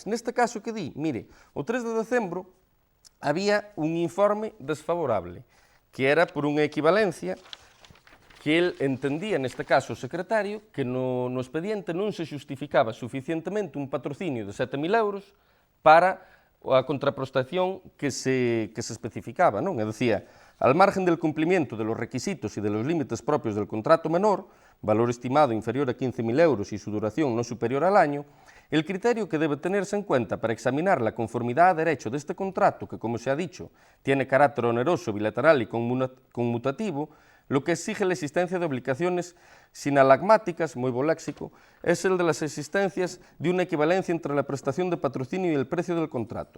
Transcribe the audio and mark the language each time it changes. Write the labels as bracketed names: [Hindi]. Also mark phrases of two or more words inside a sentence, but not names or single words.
[Galician] Neste caso que di, mire, o 3 de decembro había un informe desfavorable, que era por unha equivalencia que el entendía, neste caso o secretario, que no expediente non se justificaba suficientemente un patrocinio de 7.000 euros para a contraprestación que se especificaba, non? [Spanish] E decía, al margen del cumplimiento de los requisitos y de los límites propios del contrato menor, valor estimado inferior a 15.000 euros y su duración no superior al año, el criterio que debe tenerse en cuenta para examinar la conformidad a derecho de este contrato, que como se ha dicho, tiene carácter oneroso, bilateral y conmutativo, lo que exige la existencia de obligaciones sinalagmáticas, muy bo léxico, es el de las existencias de una equivalencia entre la prestación de patrocinio y el precio del contrato.